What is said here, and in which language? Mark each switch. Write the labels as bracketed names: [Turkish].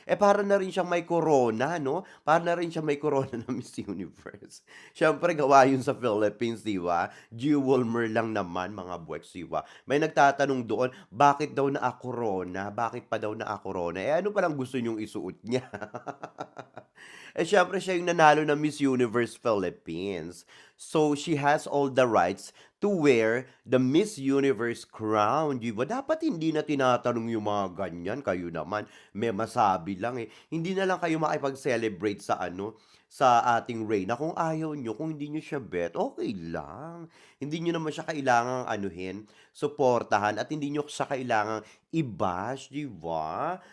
[Filipino] Para na rin siyang may corona 'no? Para na rin siyang may corona na Miss Universe. Siyempre gawa yun sa Philippines, 'di ba? Jewelmer lang naman mga buweks, 'di ba? May nagtatanong doon, bakit daw naka-corona? Bakit pa daw naka-corona? Ano palang gusto niyong isuot niya? Siyempre siya yung nanalo ng Miss Universe Philippines. [English] So, she has all the rights to wear the Miss Universe crown, [Filipino] 'di ba? Dapat hindi na tinatanong yung mga ganyan, kayo naman may masabi lang, eh. Hindi na lang kayo makipag-celebrate sa ano, sa ating Reyna kung ayaw niyo, kung hindi niyo siya bet, okey lang. Hindi niyo naman siya kailangang anuhin, suportahan at hindi niyo siya kailangang i-bash, 'di ba?